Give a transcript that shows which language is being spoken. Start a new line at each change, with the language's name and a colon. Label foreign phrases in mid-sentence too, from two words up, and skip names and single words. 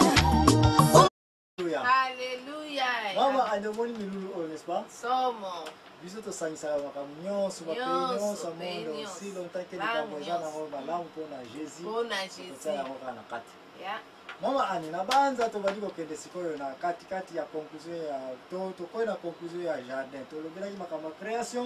English: Hallelujah.
Lingala: Mama,
English: I don't want me to,
French: n'est-ce pas?
Lingala: Somo. biso tosangisa makambo nyonso bapays nyonso monde
French: aussi longtemps
Lingala: ke likambo eza nango malamu mpona jésus kotia yango kaka na kati. Mama Ani na banza tobandi kokende sikoyo na katikati ya conclusion ya tokoyi na conclusion ya jardin tolobelaki makambo ya création.